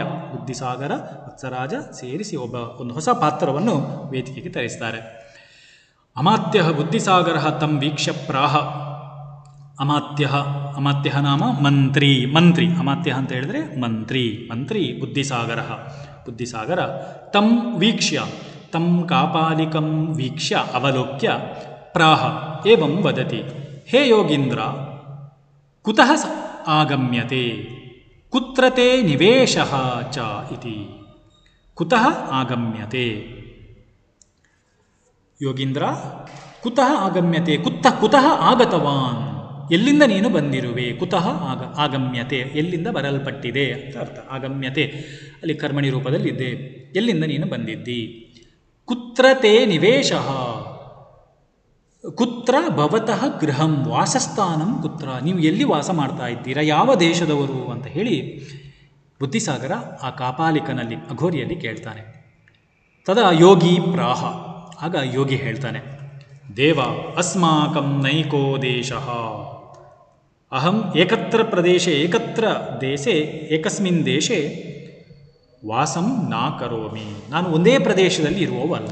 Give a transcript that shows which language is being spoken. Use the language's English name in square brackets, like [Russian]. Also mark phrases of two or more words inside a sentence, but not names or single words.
[Kannada] ಬುದ್ಧಿಸಾಗರ ವತ್ಸರಾಜ ಸೇರಿಸಿ ಒಂದು ಹೊಸ ಪಾತ್ರವನ್ನು ವೇದಿಕೆಗೆ ತರಿಸ್ತಾರೆ. [Sanskrit] ಅಮಾತ್ಯ ಬುದ್ಧಿಸಾಗರ ತಂ ವೀಕ್ಷ್ಯ ಪ್ರಾಹ. ಅಮಾತ್ಯ ನಾಮ ಮಂತ್ರಿ. [Kannada] ಅಮಾತ್ಯ ಅಂತ ಹೇಳಿದ್ರೆ ಮಂತ್ರಿ [Sanskrit] ಬುದ್ಧಿಸಾಗರ ತಂ ವೀಕ್ಷ್ಯ, ತಂ ಕಾಪಾಲಿಕಂ ವೀಕ್ಷ್ಯ ಅವಲೋಕ್ಯ ಪ್ರಾಹ ಏವಂ ವದತಿ, ಹೇ ಯೋಗೀಂದ್ರ ಕುತಃ ಆಗಮ್ಯತೆ ಕುತ್ರ ತೇ ನಿವೇಶಃ ಚ ಇತಿ. ಕುತಃ ಆಗಮ್ಯತೆ, ಯೋಗೀಂದ್ರ ಕುತಃ ಆಗಮ್ಯತೆ, ಕುತಃ ಆಗತವಾನ್, [Kannada] ಎಲ್ಲಿಂದ ನೀನು ಬಂದಿರುವೆ. [Sanskrit] ಕುತಃ ಆಗಮ್ಯತೆ, [Kannada] ಎಲ್ಲಿಂದ ಬರಲ್ಪಟ್ಟಿದೆ ಅಂತ ಅರ್ಥ. ಆಗಮ್ಯತೆ ಅಲ್ಲಿ ಕರ್ಮಣಿ ರೂಪದಲ್ಲಿದೆ. ಎಲ್ಲಿಂದ ನೀನು ಬಂದಿದ್ದಿ. [Sanskrit] ಕುತ್ರ ತೇ ನಿವೇಶಃ, ಕುತ್ರ ಭವತಃ ಗೃಹಂ, ವಾಸಸ್ಥಾನಂ ಕುತ್ರ, [Kannada] ನೀವು ಎಲ್ಲಿ ವಾಸ ಮಾಡ್ತಾ ಇದ್ದೀರಾ, ಯಾವ ದೇಶದವರು ಅಂತ ಹೇಳಿ ಬುದ್ಧಿಸಾಗರ ಆ ಕಾಪಾಲಿಕನಲ್ಲಿ, ಅಘೋರಿಯಲ್ಲಿ ಕೇಳ್ತಾನೆ. [Sanskrit] ತದಾ ಯೋಗಿ ಪ್ರಾಹ, [Kannada] ಆಗ ಯೋಗಿ ಹೇಳ್ತಾನೆ, [Sanskrit] ದೇವ ಅಸ್ಮಾಕಂ ನೈಕೋ ದೇಶಃ, ಅಹಂ ಏಕತ್ರ ಪ್ರದೇಶೆ ಏಕಸ್ಮಿನ್ ದೇಶೆ ವಾಸಂ ನಾ ಕರೋಮಿ, [Kannada] ನಾನು ಒಂದೇ ಪ್ರದೇಶದಲ್ಲಿ ಇರುವವಲ್ಲ.